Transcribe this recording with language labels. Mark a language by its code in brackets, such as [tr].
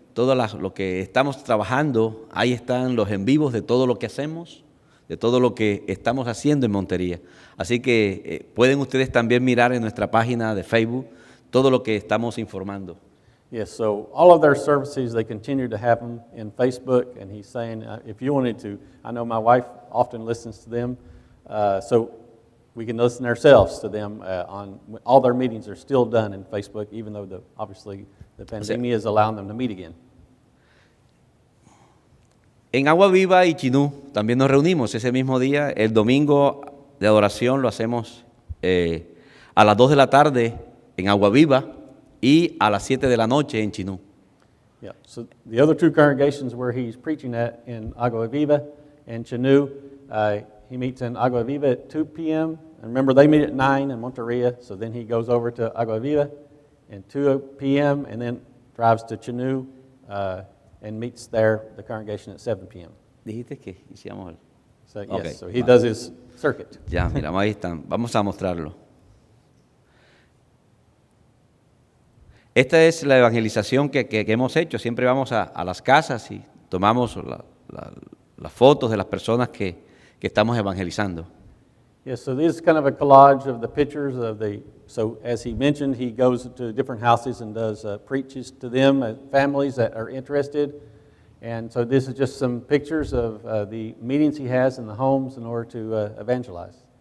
[es] Todo lo que estamos trabajando, ahí están los en vivos de todo lo que hacemos, de todo lo que estamos haciendo en Montería. Así que pueden ustedes también mirar en nuestra página de Facebook todo lo que estamos informando. [en] Yes, so all of their services, they continue to have them in Facebook, and he's saying if you wanted to, I know my wife often listens to them, so we can listen ourselves to them on all their meetings are still done in Facebook, even though obviously the pandemic is allowing them to meet again. [es] En Agua Viva y Chinú también nos reunimos ese mismo día. El domingo de adoración lo hacemos a las 2 de la tarde en Agua Viva y a las 7 de la noche en Chinú. [en] Yeah, so the other two congregations where he's preaching at in Agua Viva and Chinú, he meets in Agua Viva at 2 p.m. And remember, they meet at 9 in Monteria, so then he goes over to Agua Viva at 2 p.m. and then drives to Chinú and meets there, the congregation, at 7 p.m. [es] Dijiste que hiciéramos el... [en] So, yes, Okay. so he does his circuit. [es] Ya, mira, ahí están. Vamos a mostrarlo. Esta es la evangelización que hemos hecho. Siempre vamos a las casas y tomamos las fotos de las personas que estamos evangelizando. [en] Yes, so this is kind of a collage of the pictures of so as he mentioned, he goes to different houses and does preaches to them, families that are interested. And so this is just some pictures of the meetings he has in the homes in order to evangelize.